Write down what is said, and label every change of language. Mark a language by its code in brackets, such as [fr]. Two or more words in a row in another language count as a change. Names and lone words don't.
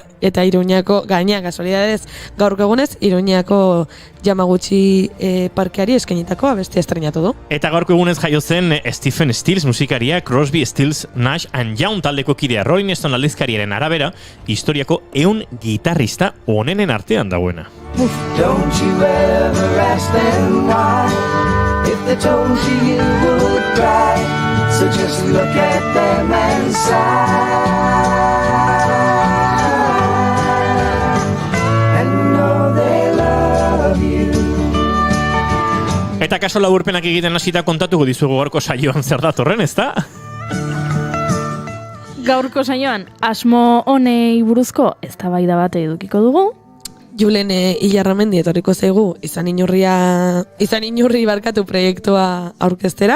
[eu] Eta Iruñako, gaina kasualidadez gaurko egunez, Iruñako Yamaguchi parkeari eskainitako abestia estrenatu du. Eta gaurko egunez jaio zen Stephen Stills musikaria, Crosby, Stills, Nash and Young taldeko kidea Rolling Stone aldizkariaren arabera, historiako 100 gitarrista onenen artean dagoena. [en] Don't you ever ask them why, if they told you would cry, so just look at them and sigh, and know they love [eu] Eta kaso laburpenak egiten hasita kontatuko dizuegu gaurko saioan zer datorren, ezta? Gaurko saioan, asmo honei buruzko eztabaida bat edukiko dugu. Julen Ilarramendi etorriko zaigu izan inurri barkatu proiektua aurkeztera.